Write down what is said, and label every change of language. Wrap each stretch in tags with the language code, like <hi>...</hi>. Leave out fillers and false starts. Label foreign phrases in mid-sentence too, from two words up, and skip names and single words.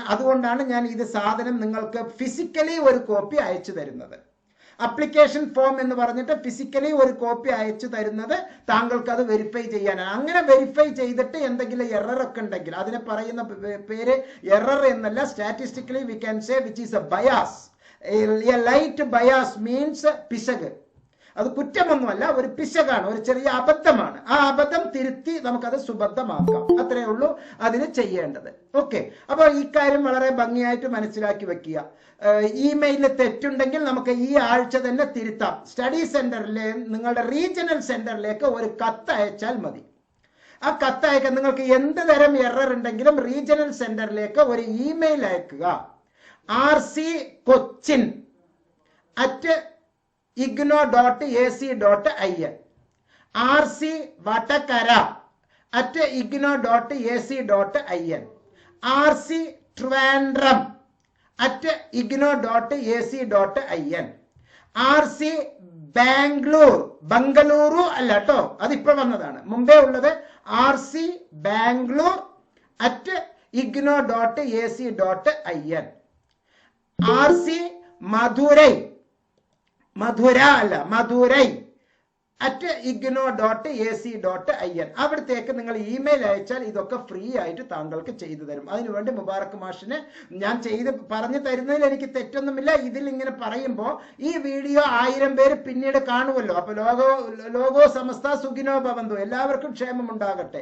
<ml>അതുകൊണ്ടാണ് ഞാൻ ഇത് സാധനം നിങ്ങൾക്ക് ഫിസിക്കലി ഒരു കോപ്പി അയച്ചു തരുന്നത്.</ml> <en>application form</en> <ml>എന്ന് പറഞ്ഞിട്ട് ഫിസിക്കലി ഒരു കോപ്പി അയച്ചു തരുന്നത് താങ്കൾക്ക് അത് വെരിഫൈ ചെയ്യാനാണ്. അങ്ങനെ വെരിഫൈ ചെയ്തിട്ട് എന്തെങ്കിലും എറർ ഒക്കെ ഉണ്ടെങ്കിൽ അതിനെ പറയുന്ന പേര് എറർ എന്നല്ല,</ml> <en>statistically we can say which is a bias. a light bias means പിശക്.</en> <ml>അത് കുറ്റമൊന്നുമല്ല, ഒരു പിശകാണ്, ഒരു ചെറിയ അബദ്ധമാണ്. ആ അബദ്ധം തിരുത്തി നമുക്കത് സുബദ്ധമാക്കാം. അത്രയേ ഉള്ളൂ അതിന് ചെയ്യേണ്ടത്. ഓക്കെ, അപ്പോൾ ഈ കാര്യം വളരെ ഭംഗിയായിട്ട് മനസ്സിലാക്കി വെക്കുക. ഇമെയിലിൽ തെറ്റുണ്ടെങ്കിൽ നമുക്ക് ഈ ആഴ്ച തന്നെ തിരുത്താം.</ml> <en>study centreിലെ</en> <ml>നിങ്ങളുടെ</ml> <en>regional centreിലേക്ക്</en> <ml>ഒരു കത്ത് അയച്ചാൽ മതി. ആ കത്ത് അയക്കാൻ നിങ്ങൾക്ക് എന്ത് തരം എറർ ഉണ്ടെങ്കിലും</ml> <en>regional centreിലേക്ക്</en> <ml>ഒരു ഇമെയിൽ അയക്കുക. rc.cochin@igno.ac.in, rc.vatakara@igno.ac.in, rc.trivandrum@igno.ac.in, rc.bangalore അല്ല കേട്ടോ, അതിപ്പോ വന്നതാണ്, മുമ്പേ ഉള്ളത് rc.bangalore@igno.ac.in, rc.madurai@igno.ac.in. അവിടത്തേക്ക് നിങ്ങൾ ഇമെയിൽ അയച്ചാൽ ഇതൊക്കെ ഫ്രീ ആയിട്ട് താങ്കൾക്ക് ചെയ്തു തരും. അതിനുവേണ്ടി മുബാറക് മാഷിന് ഞാൻ പറഞ്ഞു തരുന്നതിൽ എനിക്ക് തെറ്റൊന്നുമില്ല. ഇതിൽ ഇങ്ങനെ പറയുമ്പോൾ ഈ വീഡിയോ 1000 പേര് പിന്നീട് കാണുമല്ലോ. അപ്പൊ</ml> <sa>लोको समस्त सुखिनो भवन्तु,</sa> <ml>എല്ലാവർക്കും ക്ഷേമം ഉണ്ടാകട്ടെ.</ml>